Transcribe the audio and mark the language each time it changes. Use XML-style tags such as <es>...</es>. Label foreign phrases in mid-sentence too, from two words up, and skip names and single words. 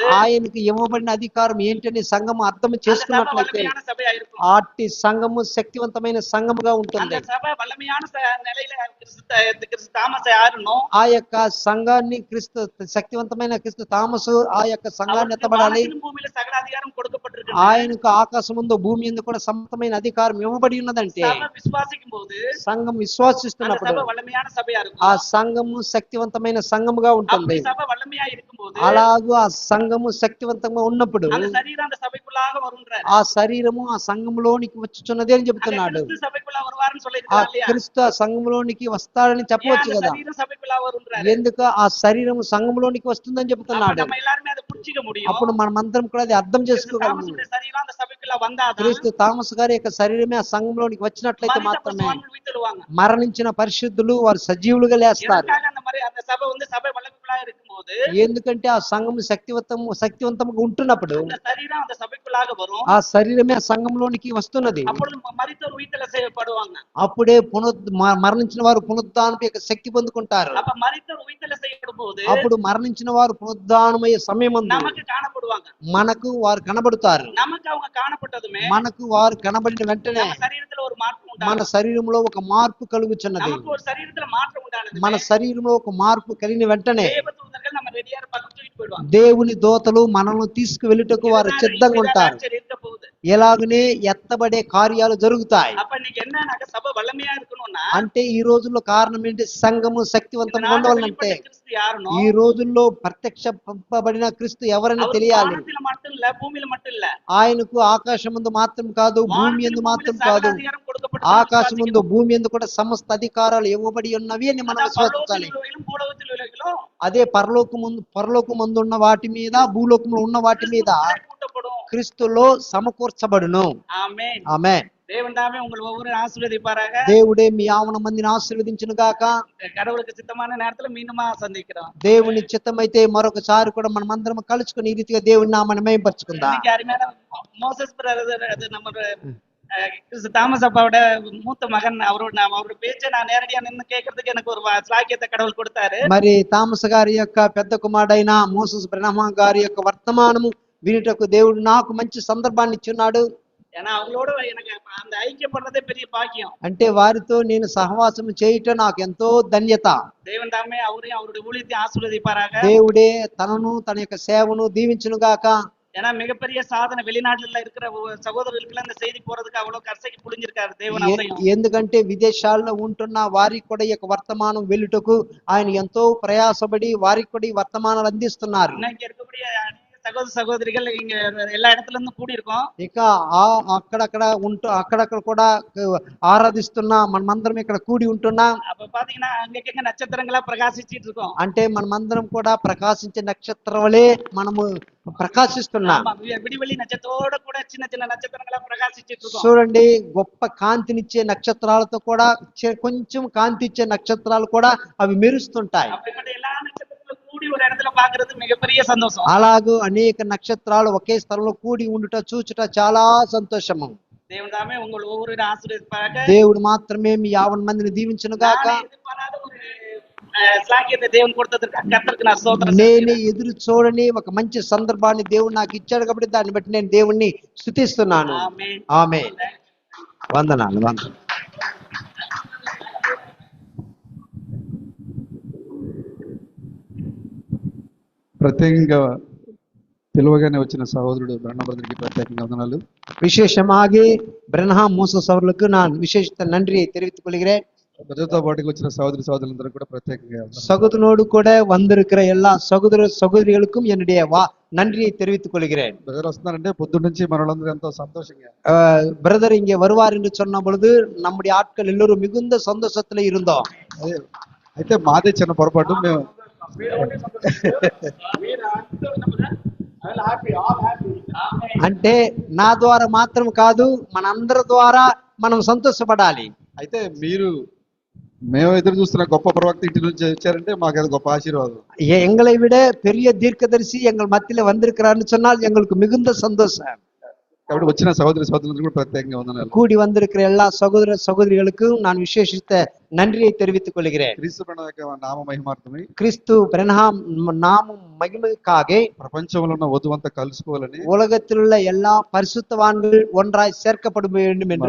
<te>ఆయనకు ఇవ్వబడిన అధికారం ఏంటని సంఘము అర్థం</te> <ta>அந்த சபை</ta> <te>చేసుకున్నట్లయితే</te> <ta>வல்லமையான சபையா இருக்கும்.</ta> <te>ఆటి సంఘము శక్తివంతమైన సంఘముగా</te> <ta>அந்த</ta> <te>ఉంటుంది.</te> <ta>சபை வல்லமையான நிலையில கிறிஸ்து தாமஸ் யாருனோ</ta> <te>ఆ యొక్క సంఘాన్ని క్రీస్తు శక్తివంతమైన క్రీస్తు తామసు ఆ యొక్క సంఘాన్ని ఎత్తబడాలి.</te> <ta>வானத்திலும் பூமியில சகல அதிகாரம் கொடுக்கப்பட்டிருக்கு.</ta> <te>ఆయనకు ఆకాశముందు భూమి యందు కూడా సమస్తమైన అధికారం ఇవ్వబడి ఉన్నదంటే</te> <ta>சபை விசுவாசிக்கும் போது</ta> <te>సంఘం</te> <ta>அந்த</ta> <te>విశ్వాసిస్తున్నప్పుడు</te> <ta>சபை வல்லமையான சபையா</ta> <te>ఆ</te> <ta>இருக்கும்.</ta> <te>సంఘము శక్తివంతమైన సంఘముగా ఉంటుంది.</te> <ta>அப்படி சபை வல்லமையா இருக்கும்போது</ta> <te>అలాగూ ఆ సంఘము శక్తివంతంగా ఉన్నప్పుడు</te> <ta>அந்த சரீரம் அந்த சபைக்குள்ளாக வரும்ன்றாரு.</ta> <te>ఆ శరీరము ఆ సంఘములోనికి వచ్చుచున్నది అని</te> <ta>அந்த</ta> <te>చెబుతున్నాడు.</te> <ta>கிறிஸ்து சபைக்குள்ள வருவாருன்னு</ta> <te>ఆ</te> <ta>சொல்லியிருக்காரு இல்லையா?</ta> <te>క్రీస్తు ఆ సంఘములోనికి వస్తాడని</te> <ta>ஏன்</ta> <te>చెప్పవచ్చు</te> <ta>அந்த</ta> <te>కదా.</te> <ta>சரீரம் சபைக்குள்ள வரும்ன்றாரு?</ta> <te>ఎందుకు ఆ శరీరము సంఘములోనికి వస్తుందని</te> <ta>அப்ப</ta> <te>చెబుతున్నాడు.</te> <ta>நம்ம எல்லாருமே அதை புரிஞ்சுக்க முடியும்.</ta> <te>అప్పుడు మనమందరం కూడా అది అర్థం</te> <ta>கிறிஸ்து</ta> <te>చేసుకోగలము.</te> <ta>தாமஸுடைய சரீரம் அந்த சபைக்குள்ள வந்தாதான்</ta> <te>క్రీస్తు తామస్ గారి యొక్క శరీరమే ఆ సంఘంలోనికి వచ్చినట్లయితే</te> <ta>மரித்த</ta> <te>మాత్రమే</te> <ta>பசுவான்கள் உயிர்த்தெழுவாங்க.</ta> <te>మరణించిన పరిశుద్ధులు వారు సజీవులుగా లేస్తారు.</te> <ta>எதற்காக அந்த சபை சபை வல்லமைக்குள்ளா இருக்கும்போது</ta> <te>ఎందుకంటే ఆ సంఘము శక్తివంతంగా ఉంటున్నప్పుడు</te> <ta>அந்த சரீரம் அந்த சபைக்குள்ளாக வரும்.</ta> <te>ఆ శరీరమే ఆ సంఘంలోనికి వస్తున్నది.</te> <ta>அப்பொழுது மரித்தோர் உயிர்த்தெழ செய்யப்படுவாங்க.</ta> <te>అప్పుడే మరణించిన వారు పునరుద్ధానపు యొక్క శక్తి పొందుకుంటారు.</te> <ta>அப்ப மரித்தோர் உயிர்த்தெழ செய்யப்படும் போது</ta> <te>అప్పుడు మరణించిన వారు పునరుద్ధానమయ్యే సమయమందు</te> <ta>நமக்கு காணப்படுவாங்க.</ta> <te>మనకు వారు కనబడుతారు.</te> <ta>நமக்கு அவங்க காணப்பட்டதுமே</ta> <te>మనకు వారు కనబడిన వెంటనే</te> <ta>நம்ம சரீரத்துல ஒரு மாற்றம்</ta> <te>మన</te> <ta>உண்டாகும்.</ta> <te>శరీరంలో ఒక మార్పు కలుగుచున్నది.</te> <ta>நமக்கு ஒரு சரீரத்துல மாற்றம் உண்டானது.</ta> <te>మన శరీరంలో ఒక మార్పు కలిగిన వెంటనే</te> <ta>தேவதூதர்கள் நம்ம ரெடியா பக்கம் தூக்கிட்டு போயிடுவாங்க.</ta> <te>దేవుని దోతలు మనల్ని తీసుకువెళ్ళుటకు వారు సిద్ధంగా ఉంటారు.</te> <ta>இருக்க போகுது.</ta> <te>ఎలాగనే ఎత్తబడే కార్యాలు జరుగుతాయి.</te> <ta>அப்ப இன்னைக்கு என்னன்னாக்க சபை வல்லமையா இருக்கணும்னா</ta> <te>అంటే ఈ రోజుల్లో కారణం ఏంటి? సంఘము శక్తివంతంగా ఉండవాలంటే</te> <ta>கிறிஸ்து யாருனோ</ta> <te>ఈ రోజుల్లో ప్రత్యక్షపబడిన క్రీస్తు ఎవరని</te> <ta>அவர்</ta> <te>తెలియాలి.</te> <ta>வானத்தில மட்டும் இல்ல பூமியில மட்டும் இல்ல</ta> <te>ఆయనకు ఆకాశమందు మాత్రం కాదు, భూమి యందు మాత్రం కాదు,</te> <ta>அதிகாரம் கொடுக்கப்பட்டு</ta> <te>ఆకాశమందు భూమి యందు కూడా సమస్త అధికారాలు ఇవ్వబడి ఉన్నవి అని మనం విశ్వసించాలి.</te> <ta>பூலோகத்தில் உள்ளவர்களும்</ta> <te>అదే పరలోకమందు ఉన్న వాటి మీద, భూలోకంలో ఉన్న వాటి మీద</te> <ta>கூட்டப்படும்.</ta> <te>క్రీస్తులో సమకూర్చబడును.</te> <ta>ஆமென்.</ta> <te>ఆమేన్.</te> <ta>தேவன் தாமே உங்கள் ஒவ்வொரு ஆசீர்வதிப்பாராக.</ta> <te>దేవుడే మీ యావన మందిని ఆశీర్వదించును గాక.</te> <ta>கடவுளுக்கு சித்தமான நேரத்துல மீண்டுமா சந்திக்கிறோம்.</ta> <te>దేవుని చిత్తమైతే మరొకసారి కూడా మనమందరం కలుసుకుని ఈ రీతిగా దేవుని నామని మహిమపరచుకుందాం.</te> <ta>இன்னைக்கு அருமையான மோசஸ் பிரதர், அது நம்ம கிறிஸ்து தாமஸ் அப்பாவோட மூத்த மகன். அவரோட பேச்சை நான் நேரடியா நின்று கேட்கறதுக்கு எனக்கு ஒரு ஸ்லாக்கியத்தை கடவுள் கொடுத்தாரு.</ta> <te>మరి తామస గారి యొక్క పెద్ద కుమారుడైన మోసెస్ బ్రహ్మ గారి యొక్క వర్తమానము వినుటకు దేవుడు నాకు మంచి సందర్భాన్ని ఇచ్చున్నాడు.</te> <ta>ஏன்னா அவங்களோட எனக்கு அந்த ஐக்கியப்படுறதே பெரிய பாக்கியம்.</ta> <te>అంటే వారితో నేను సహవాసం చేయటం నాకు ఎంతో ధన్యత.</te> <ta>தேவன் தாமே அவரையும் அவருடைய ஊழியத்தையும் ஆசீர்வதிப்பாராக.</ta> <te>దేవుడే తనను తన యొక్క సేవను దీవించును గాక.</te> <ta>ஏன்னா மிகப்பெரிய சாதனை வெளிநாட்டுல இருக்கிற சகோதரர்களுக்கு இந்த செய்தி போறதுக்கு அவ்வளவு கர்சைக்கு புளிஞ்சிருக்காரு தேவன் அவரையும்.</ta> <te>ఎందుకంటే విదేశాల్లో ఉంటున్న వారికి కూడా ఈ యొక్క వర్తమానం వెళ్ళుటకు ఆయన ఎంతో ప్రయాసపడి వారికి కూడా ఈ వర్తమానాలు అందిస్తున్నారు.</te> <ta>இன்னைக்கு இருக்கக்கூடிய சகோதர சகோதரிகள் இங்க எல்லா இடத்துல இருந்தும் கூடி இருக்கோம்.</ta> <te>ఇక అక్కడక్కడ కూడా ఆరాధిస్తున్నా మనమందరం ఇక్కడ కూడి ఉంటున్నాం.</te> <ta>அப்ப பாத்தீங்கன்னா அங்கங்க நட்சத்திரங்களா பிரகாசிச்சிட்டு இருக்கோம்.</ta> <te>అంటే మనమందరం కూడా ప్రకాశించే నక్షత్రం వలె మనము ప్రకాశిస్తున్నాం.</te> <ta>ஆமா, விடிவெளி நட்சத்திரோட கூட சின்ன சின்ன நட்சத்திரங்களா பிரகாசிச்சிட்டு இருக்கோம்.</ta> <te>చూడండి, గొప్ప కాంతినిచ్చే నక్షత్రాలతో కూడా కొంచెం కాంతి ఇచ్చే నక్షత్రాలు కూడా అవి మెరుస్తుంటాయి.</te> <ta>அப்படிப்பட்ட எல்லா நட்சத்திரங்களும் கூடி ஒரு இடத்துல பாக்குறது மிகப்பெரிய சந்தோஷம்.</ta> <te>అలాగూ అనేక నక్షత్రాలు ఒకే స్థలంలో కూడి ఉండుట చూచుట చాలా సంతోషము.</te> <ta>தேவன் தாமே உங்கள் ஒவ்வொரு ஆசீர்வதிப்பாராக.</ta> <te>దేవుడు మాత్రమే మీ 50 మందిని దీవించును గాక.</te> <ta>எதிர்பாராத ஒரு ஸ்லாக்கியத்தை தேவன் கொடுத்ததற்கு கர்த்தருக்கு நான் ஸ்தோத்திரம்</ta> <te>నేను</te> <ta>செலுத்துகிறேன்.</ta> <te>ఎదురు చూడని ఒక మంచి సందర్భాన్ని దేవుడు నాకు ఇచ్చాడు కాబట్టి దాన్ని బట్టి నేను దేవుణ్ణి స్తుతిస్తున్నాను. ఆమేన్. ఆమేన్. వందనాలు. ప్రత్యేకంగా పిలువగానే వచ్చిన సహోదరుడు బ్రహ్మ బ్రదర్కి ప్రత్యేకంగా వందనాలు.</te> <ta>விசேஷமாக பிரனஹாம் மோசஸ் அவர்களுக்கு நான் விசேஷித்த நன்றியை தெரிவித்துக் கொள்கிறேன்.</ta> <te>బ్రదర్తో పాటుగా వచ్చిన సహోదరి సహోదరులందరూ కూడా ప్రత్యేకంగా వందనాలు.</te> <ta>சகோதரனோடு கூட வந்திருக்கிற எல்லா சகோதர சகோதரிகளுக்கும் என்னுடைய நன்றியை தெரிவித்துக் கொள்கிறேன்.</ta> <te>బ్రదర్ వస్తున్నారంటే పొద్దున్న నుంచి మనలందరూ ఎంతో సంతోషంగా</te> <ta>பிரதர் இங்கே வருவார் என்று சொன்ன பொழுது நம்முடைய ஆட்கள் எல்லோரும் மிகுந்த சந்தோஷத்துல இருந்தோம்.</ta> <te>అయితే మాదే చిన్న పొరపాటు. మేము అంటే నా ద్వారా మాత్రం కాదు, మనందరి ద్వారా మనం సంతోషపడాలి. అయితే మేము ఎదురు చూస్తున్న గొప్ప ప్రవక్త ఇంటి నుంచి వచ్చారంటే మాకు అది గొప్ప ఆశీర్వాదం.</te> <ta>எங்களை விட பெரிய தீர்க்கதரிசி எங்கள் மத்தியில வந்திருக்கிறார்னு சொன்னால் எங்களுக்கு மிகுந்த சந்தோஷம்.</ta> <te>కాబట్టి వచ్చిన సహోదరి సహోదరులందరూ కూడా ప్రత్యేకంగా వందనాలు.</te> <ta>கூடி வந்திருக்கிற எல்லா சகோதர சகோதரிகளுக்கும் நான் விசேஷித்த நன்றியை தெரிவித்துக் கொள்கிறேன்.</ta> <te>క్రీస్తు ప్రణవ యొక్క నామ మహిమార్థమై</te> <ta>கிறிஸ்து பிரனஹாம் நாமம் மகிமைக்காக</ta> <te>ప్రపంచంలో ఉన్న వధువంతా కలుసుకోవాలని</te> <ta>உலகத்தில் உள்ள எல்லா பரிசுத்தவான்கள் ஒன்றாய் சேர்க்கப்பட வேண்டும் என்று</ta>